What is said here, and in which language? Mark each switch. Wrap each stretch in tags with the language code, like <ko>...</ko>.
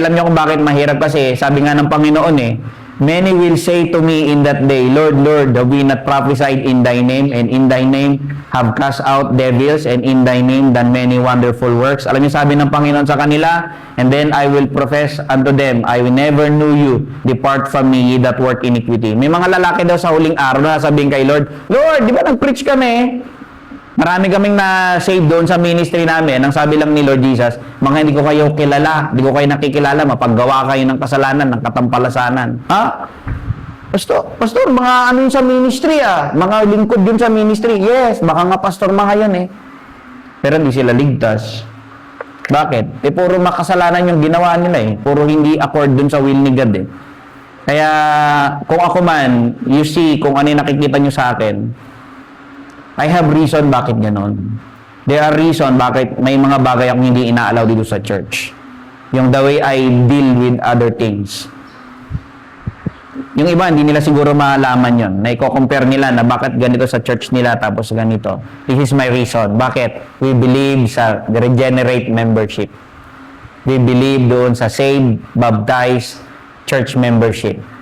<tl>Alam niyo kung bakit mahirap kasi sabi nga ng Panginoon</tl> <en>Many will say to me in that day, Lord, Lord, have we not prophesied in thy name, and in thy name have cast out devils, and in thy name done many wonderful works.</en> <tl>Alam niyo sabi ng Panginoon sa kanila,</tl> <en>and then I will profess unto them, I will never knew you, depart from me, ye that work iniquity.</en> <tl>May mga lalaki daw sa huling araw na sabihin kay Lord, Lord, di ba nag-preach kami? Marami kaming na-save doon sa ministry namin. Ang sabi lang ni Lord Jesus, mga hindi ko kayo kilala, hindi ko kayo nakikilala, mapaggawa kayo ng kasalanan, ng katampalasanan. Ha? Pastor, mga ano yun sa ministry mga lingkod yun sa ministry. Yes, baka nga pastor mga yun Pero hindi sila ligtas. Bakit? Puro makasalanan yung ginawa nila Puro hindi accord dun sa will ni God Kaya, kung ako man,</tl> <en>you see,</en> <tl>kung ano yung nakikita nyo sa akin, I have reason bakit ganon. There are reason bakit may mga bagay akong hindi inaalaw dito sa church.</tl> <en>Yung the way I deal with other things.</en> <tl>Yung iba, hindi nila siguro malaman yun. Na i-compare nila na bakit ganito sa church nila tapos ganito.</tl> <en>This is my reason.</en> <tl>Bakit?</tl> <en>We believe sa regenerate membership. We believe doon sa saved, baptized church membership.</en>